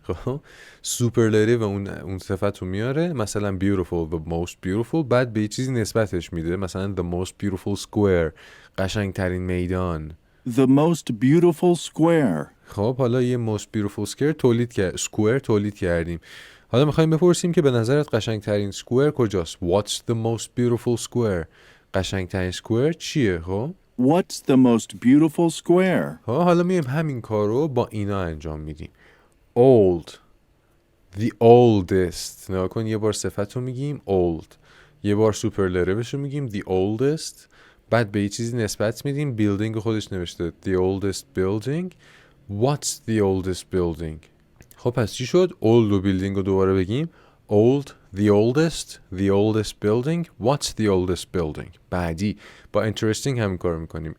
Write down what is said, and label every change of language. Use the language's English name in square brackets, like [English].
[Persian] خب سوپرلاتیو اون صفت رو میاره مثلا beautiful the most beautiful بعد به یه چیزی نسبتش میده مثلا the most beautiful square قشنگترین میدان. [English] The most beautiful square. [Persian] خب حالا یه most beautiful square تولید کردیم. حالا میخوایم بپرسیم که به نظرت قشنگترین سکوئر کجاست؟ [English] What's the most beautiful square؟ [Persian] قشنگترین سکوئر چیه؟ خب [English] What's the most beautiful square? [Persian] حالا میایم همین کارو با اینا انجام میدیم. [English] Old the oldest. [Persian] نگاه کن یه بار صفت رو میگیم old یه بار سوپرلاتیوش رو میگیم the oldest بعد به یه چیزی نسبت میدیم building خودش نوشته the oldest building. [English] What's the oldest building؟ [Persian] خب پس چی شد؟ old و building رو دوباره بگیم old the oldest building. [English] What's the oldest building؟ [Persian] بعدی با interesting همین کار میکنیم.